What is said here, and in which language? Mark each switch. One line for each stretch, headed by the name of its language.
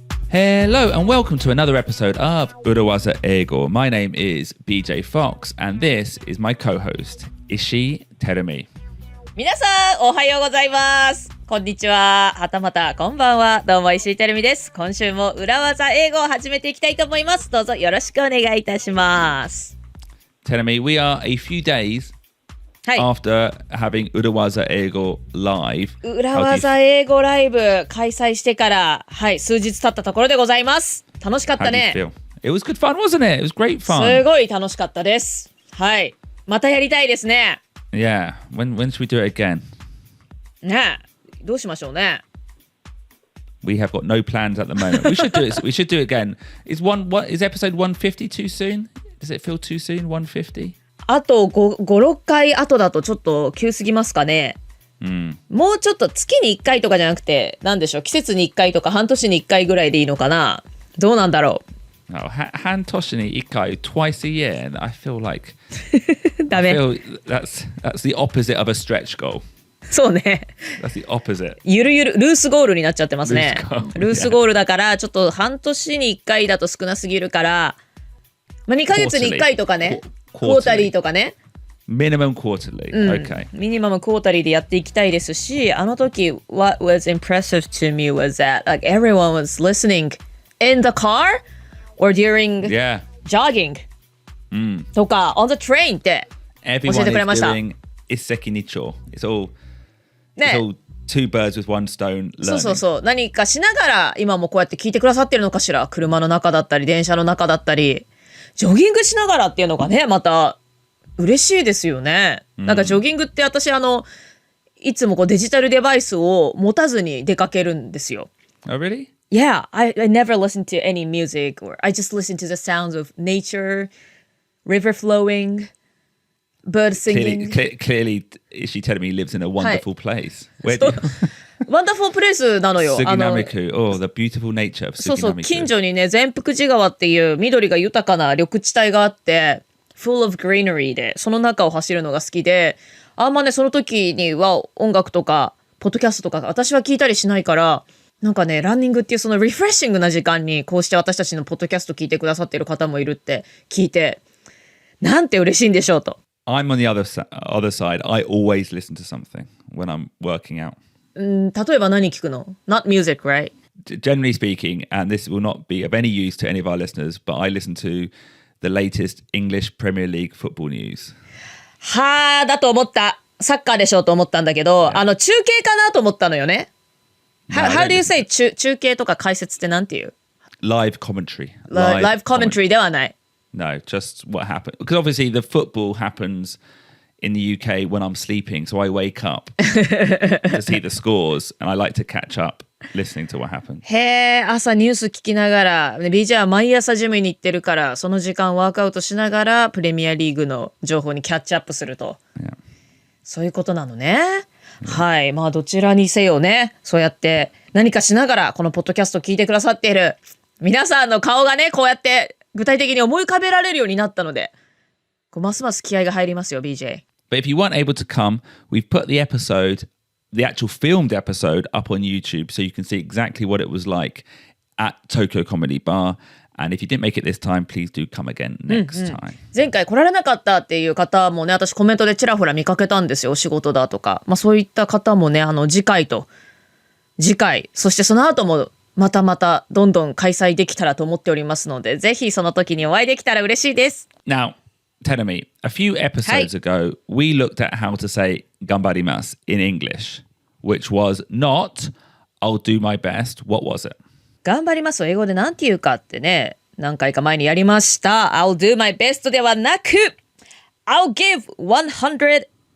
English: Hello and welcome to another episode of 裏技英語. My name is BJ Fox and this is my co-host, Ishii Terumi.
Japanese: 皆さんおはようございます。こんにちは。はたまたこんばんは。どうも石井てるみです。今週も裏技英語を始めていきたいと思います。どうぞよろしくお願いいたします。
English: Terumi, we are a few days after having 裏技英語 live.
Japanese: 裏技英語ライブ開催してから、数日経ったところでございます。楽しかったね。
English: It was good fun, wasn't it? It was great fun.
Japanese: すごい楽しかったです。はい。またやりたいですね。
English: Yeah. When should we do it again?
Japanese: ねえ、どうしましょうね。
English: We have got no plans at the moment. We should do it. We should do it again. Is episode 150 too soon? Does it feel too soon? 150?
Japanese: あと5、6回後だとちょっと急すぎますかね。もうちょっと月に1回とかじゃなくて、なんでしょう、季節に1回とか半年に1回ぐらいでいいのかな。どうなんだろう。半年に1回
English: twice a year, and I feel like
Japanese: ダメ。
English: I feel that's the opposite of a stretch goal.
Japanese: そうね。
English: That's the opposite.
Japanese: ゆるゆるルースゴールになっちゃってますね。ルースゴールだからちょっと半年に1回だと少なすぎるから、2ヶ月に1回とかね。クォータリーとかね。
English: Minimum quarterly. Okay.
Japanese: ミニマムクォータリーでやっていきたいですし、あの時
English: what was impressive to me was that like everyone was listening in the car or during jogging とか on the train
Japanese: って教えてくれました。
English: Everyone is doing 一石二鳥. It's all two birds with one stone learning.
Japanese: そう何かしながら今もこうやって聞いてくださってるのかしら。車の中だったり電車の中だったりジョギングしながらっていうのがね、また嬉しいですよね。なんかジョギングって私いつもこうデジタルデバイスを持たずに出かけるんですよ。
English: Oh, really? Yeah, I never listen to any music or I just listen to the sounds of nature, river flowing, bird singing. Clearly, she telling me he lives in a wonderful place. Where do you...
Japanese: ワンダフォープレイスなのよ。杉並区。
English: Oh, the beautiful nature of 杉並区。
Japanese: そう近所にね、善福寺川っていう緑が豊かな緑地帯があって、
English: full of greenery
Japanese: で、その中を走るのが好きで、あんまね、その時には音楽とか、ポッドキャストとか、私は聞いたりしないから、なんかね、ランニングっていうそのリフレッシングな時間に、こうして私たちのポッドキャスト聞いてくださっている方もいるって聞いて、なんて嬉しいんでしょうと。
English: I'm on the other side. I always listen to something when I'm working out.
Japanese: 例えば何聞くの ?
English: Not music, right? Generally speaking, and this will not be of any use to any of our listeners, but I listen to the latest English Premier League football news.
Japanese: だと思った。サッカーでしょうと思ったんだけど、中継かなと思ったのよね。
English: How do you say
Japanese: 中継とか解説ってなんていう
English: Live commentary.
Japanese: Live commentary ではない。
English: No, just what happened. Because obviously the football happens in the UK when I'm sleeping, so I wake up to see the scores, and I like to catch up listening to what happened.
Japanese: へー、朝ニュース聞きながら、BJ は毎朝ジムに行ってるから、その時間ワークアウトしながらプレミアリーグの情報にキャッチアップすると。そういうことなのね。はい、まあどちらにせよね、そうやって何かしながらこのポッドキャストを聞いてくださっている皆さんの顔がね、こうやって具体的に思い浮かべられるようになったので、ますます気合が入りますよ、BJ。
English: But if you weren't able to come, we've put the actual filmed episode up on YouTube so you can see exactly what it was like at Tokyo Comedy Bar. And if you didn't make it this time, please do come again next time.
Japanese: 前回来られなかったっていう方もね、私コメントでちらほら見かけたんですよ。お仕事だとか。そういった方もね、次回、そしてその後もまたどんどん開催できたらと思っておりますので、ぜひその時にお会いできたら嬉しいです。
English: Now, Terumi, a few episodes ago, we looked at how to say 頑張ります in English, which was not I'll do my best. What was it?
Japanese: 頑張りますを英語でなんて言うかってね、何回か前にやりました。
English: I'll do my best
Japanese: ではなく、
English: I'll give 110%.